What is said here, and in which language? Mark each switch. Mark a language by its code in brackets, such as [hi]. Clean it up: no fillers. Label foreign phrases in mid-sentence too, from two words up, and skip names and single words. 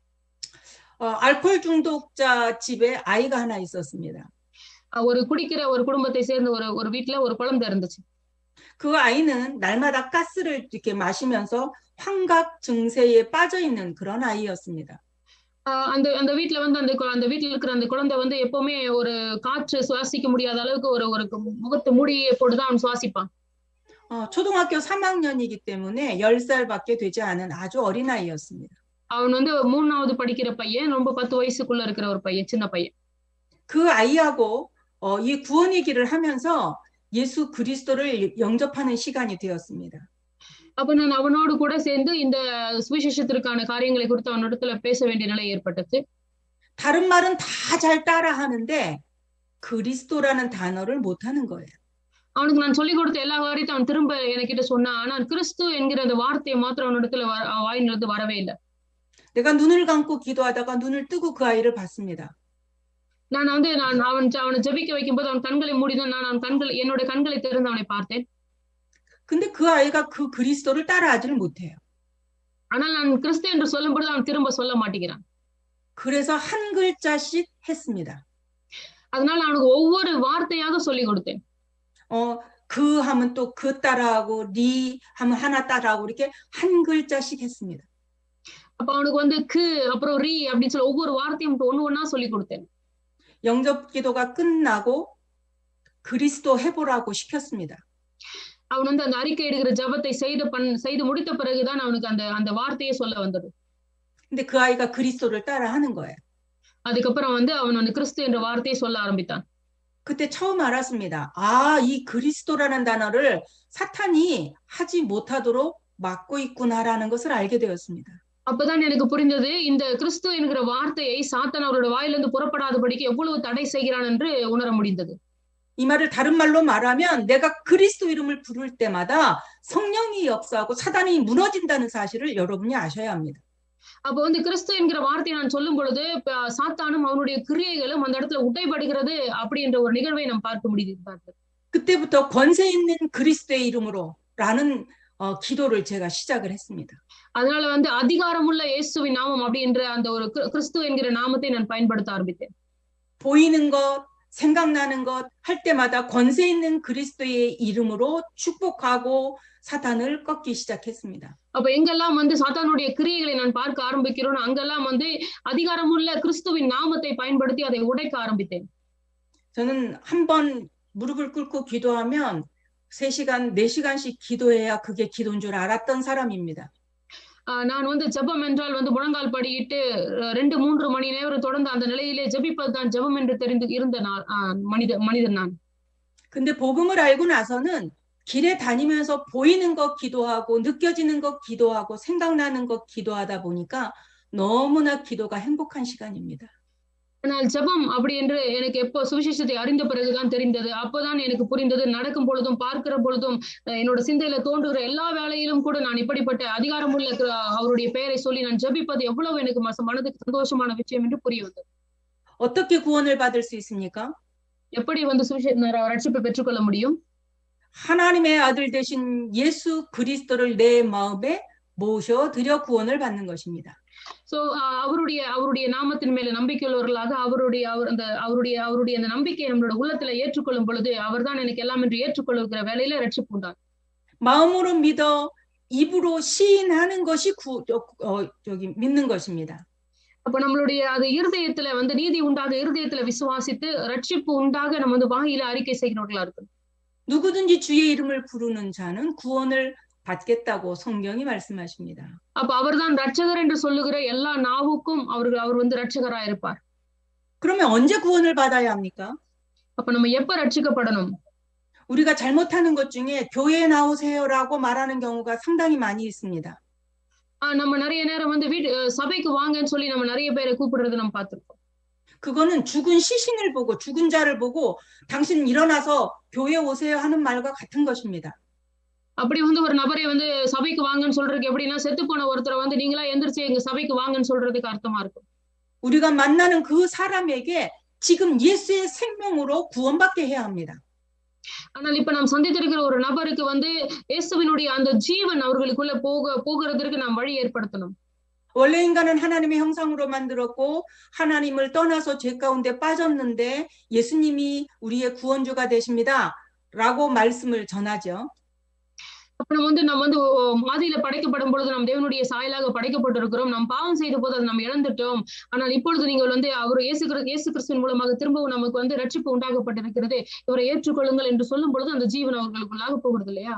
[ko] 알코올 중독자 집에 아이가 하나 있었습니다. [ta] ஒரு குடிக்கிற ஒரு குடும்பத்தை சேர்ந்த ஒரு வீட்ல ஒரு குழந்தை இருந்துச்சு. [ko] 그 아이는 날마다 가스를 이렇게 마시면서 환각 증세에 빠져 있는 그런 아이였습니다. [ta] அந்த வீட்ல வந்து அந்த வீட்ல இருக்கிற அந்த குழந்தை வந்து எப்பவுமே ஒரு காற்று சுவாசிக்க முடியாத அளவுக்கு ஒரு முகத்து மூடியை போட்டுதான் அவன் சுவாசிப்பான். [ko] 초등학교 3학년이기 때문에 10살밖에 되지 않은 아주 어린 아이였습니다. [ta] அவன் வந்து 3வது படிக்கிற பையன், ரொம்ப 10 வயசுக்குள்ள இருக்கிற ஒரு பையன், சின்ன பையன். [ko] 그 아이하고 이 구원의 길을 하면서 예수 그리스도를 영접하는 시간이 되었습니다. [ta] அப்ப நான் அவனோடு கூட சேர்ந்து இந்த சுவிசேஷத்திற்கான காரியங்களை குறித்து அவனிடத்துல பேச வேண்டிய நிலை ஏற்பட்டது. [ko] 다른 말은 다 잘 따라하는데 그리스도라는 단어를 못하는 거예요. [ta] அவனுக்கு நான் சொல்லிக் கொடுத்த எல்லா காரியத்தையும் அவன் திரும்ப என்கிட்ட சொன்னான். ஆனால் கிறிஸ்து என்கிற அந்த வார்த்தையை மாத்திரம் அவனிடத்துல வாயிலிருந்து வரவே இல்லை. [ko] 내가 눈을 감고 기도하다가 눈을 뜨고 그 아이를 봤습니다. [ta] நான் வந்து அவனை ஜெபிக்க வைக்கும்போது அவன் கண்களை மூடிதான் நான் என்னோட கண்களை திறந்து அவனை பார்த்தேன். [ko] 근데 그 아이가 그 그리스도를 따라하지를 못해요. [ta] ஆனால் நான் கிறிஸ்து என்று சொல்லும்போது அவன் திரும்ப சொல்ல மாட்டேங்கிறான். [ko] 그래서 한 글자씩 했습니다. [ta] அதனால அவனுக்கு ஒவ்வொரு வார்த்தையாக சொல்லிக் கொடுத்தேன். [ko] 그 하면 또 그 따라하고 리 하면 하나 따라하고 이렇게 한 글자씩 했습니다. [ta] அப்ப அவனுக்கு வந்து 그 அப்புறம் ரி அப்படின்னு சொல்லி ஒவ்வொரு வார்த்தையும் ஒண்ணா சொல்லிக் கொடுத்தேன். [ko] 영접 기도가 끝나고 그리스도 해보라고 시켰습니다. [ta] அவன் வந்து அந்த அறிக்கை எடுக்கிற ஜபத்தை செய்து முடித்த பிறகுதான் அவனுக்கு அந்த வார்த்தையை சொல்ல வந்தது. [ko] 근데 그 아이가 그리스도를 따라하는 거예요. [ta] அதுக்கப்புறம் வந்து அவன் வந்து கிறிஸ்து என்ற வார்த்தையை சொல்ல ஆரம்பித்தான். [ko] 그때 처음 알았습니다. 이 그리스도라는 단어를 사탄이 하지 못하도록 막고 있구나라는 것을 알게 되었습니다. [ta] அப்பதான் எனக்கு புரிந்தது இந்த கிறிஸ்து என்கிற வார்த்தையை சாத்தான் அவரோட வாயிலிருந்து புறப்படாதபடிக்கு எவ்வளவு தடை செய்கிறான் என்று உணர முடிந்தது. [ko] 이 말을 다른 말로 말하면 내가 그리스도 이름을 부를 때마다 성령이 역사하고 사단이 무너진다는 사실을 여러분이 아셔야 합니다. [ta] அப்ப வந்து கிறிஸ்து என்கிற வார்த்தையை நான் சொல்லும் பொழுது சாத்தானும் அவனுடைய கிரியைகளும் அந்த இடத்துல உடைபடுகிறது அப்படி என்ற ஒரு நிகழ்வை நாம் பார்க்க முடியுது. [ko] 그때부터 권세 있는 그리스도의 이름으로라는 기도를 제가 시작을 했습니다. [ta] அதனால வந்து அதிகாரமுள்ள இயேசுவின் நாமம் அப்படி என்ற அந்த ஒரு கிறிஸ்து என்கிற நாமத்தை நான் பயன்படுத்த ஆரம்பித்தேன். [ko] 보이는 것, 생각나는 것 할 때마다 권세 있는 그리스도의 이름으로 축복하고 사탄을 꺾기 시작했습니다. [ta] அப்ப எங்கெல்லாம் வந்து சாத்தானுடைய கிரியைகளை நான் பார்க்க ஆரம்பிக்கிறோம் அங்கெல்லாம் வந்து அதிகாரமுள்ள கிறிஸ்துவின் நாமத்தை பயன்படுத்தி அதை உடைக்க ஆரம்பித்தேன். [ko] 저는 한 번 무릎을 꿇고 기도하면 3시간, 4시간씩 기도해야 그게 기도인 줄 알았던 사람입니다. [ta] நான் வந்து ஜெபம் என்றால் வந்து முழங்கால் படியிட்டு 2-3 மணி நேரம் தொடர்ந்து அந்த நிலையிலே ஜெபிப்பதுதான் ஜெபம் என்று தெரிந்து இருந்த மனிதன் நான். [ko] 근데 복음을 알고 나서는 길에 다니면서 보이는 것 기도하고 느껴지는 것 기도하고 생각나는 것 기도하다 보니까 너무나 기도가 행복한 시간입니다. [ta] ஆனால் ஜெபம் அப்படி என்று எனக்கு எப்போ சுவிசேஷத்தை அறிந்த பிறகுதான் தெரிந்தது. அப்போதான் எனக்கு புரிந்தது நடக்கும் பொழுதும் பார்க்கிற பொழுதும் என்னோட சிந்தையில தோன்றுகிற எல்லா வேலையிலும் கூட நான் இப்படிப்பட்ட அதிகாரமுள்ள அவருடைய பெயரை சொல்லி நான் ஜெபிப்பது எவ்வளவு எனக்கு மனதுக்கு சந்தோஷமான விஷயம் என்று புரிய வந்தது. [ko] 어떻게 구원을 받을 수 있습니까? [ta] எப்படி வந்து ரட்சிப்பை பெற்றுக்கொள்ள முடியும்? [ko] 하나님의 아들 되신 예수 그리스도를 내 마음에 모셔드려 구원을 받는 것입니다. [ta] சோ அவருடைய நாமத்தின் மேல நம்பிக்கையுள்ளவர்களாக அவருடைய அந்த நம்பிக்கையை நம்மளோட உள்ளத்துல ஏற்றுக்கொள்ளும் பொழுது அவர்தான் எனக்கு எல்லாம் என்று ஏற்றுக்கொள்ளுகிற வேலையில ரட்சிப்பு உண்டாகும். [ko] 마음으로 믿어 입으로 시인하는 것이 믿는 것입니다. [ta] அப்ப நம்மளுடைய அது இருதயத்துல வந்து நீதி உண்டாக இருதயத்துல விசுவாசித்து ரட்சிப்பு உண்டாக நம்ம வந்து வாயில அறிக்கை செய்கிறவர்களா இருக்கும். [ko] 누구든지 주의 이름을 부르는 자는 구원을 받겠다고 성경이 말씀하십니다. [ta] அப்ப அவர்தான் ரட்சகர் என்று சொல்லுகிற எல்லா நாவுக்கும் அவர் வந்து ரட்சகராக இருப்பார். [ko] 그러면 언제 구원을 받아야 합니까? [ta] அப்ப நம்ம எப்ப ரட்சிக்கப்படணும்? [ko] 우리가 잘못하는 것 중에 교회에 나오세요라고 말하는 경우가 상당히 많이 있습니다. [ta] நம்ம நிறைய நேரம் வந்து சபைக்கு வாங்கன்னு சொல்லி நம்ம நிறைய பேரை கூப்பிடுறது நம்ம பார்த்திருக்கோம். [ko] 그거는 죽은 시신을 보고 죽은 자를 보고 당신 일어나서 교회 오세요 하는 말과 같은 것입니다. [ta] அப்படி வந்து ஒரு நபரை வந்து சபைக்கு வாங்கன்னு சொல்றதுக்கு எப்படின்னா செத்து போன ஒருத்தரை வந்து நீங்களா எந்திரிச்சு எங்க சபைக்கு வாங்கன்னு சொல்றதுக்கு அர்த்தமா இருக்கும். [ko] 우리가 만나는 그 사람에게 지금 예수의 생명으로 구원받게 해야 합니다. [ta] ஆனால் இப்ப நாம் சந்தித்திருக்கிற ஒரு நபருக்கு வந்து இயேசுவினுடைய அந்த ஜீவன் அவர்களுக்குள்ள போகிறதுக்கு நாம் வழி ஏற்படுத்தணும். [ko] 원래 인간은 하나님의 형상으로 만들었고 하나님을 떠나서 죄 가운데 빠졌는데 예수님이 우리의 구원주가 되십니다라고 말씀을 전하죠. [ta] அப்ப நம்ம வந்து மாதியில படைக்கப்படும் பொழுது நாம் தேவனுடைய சாயலாக படைக்கப்பட்டிருக்கிறோம். நாம் பாவம் செய்த போது அதை நாம் இழந்துட்டோம். ஆனால் இப்பொழுது நீங்கள் வந்து அவர் இயேசு கிறிஸ்துவின் மூலமாக திரும்பவும் நமக்கு வந்து ரட்சிப்பு உண்டாகப்பட்டிருக்கிறது. இவரை ஏற்றுக்கொள்ளுங்கள் என்று சொல்லும் பொழுது அந்த ஜீவன் அவர்களுக்குள்ளாக போகிறது இல்லையா?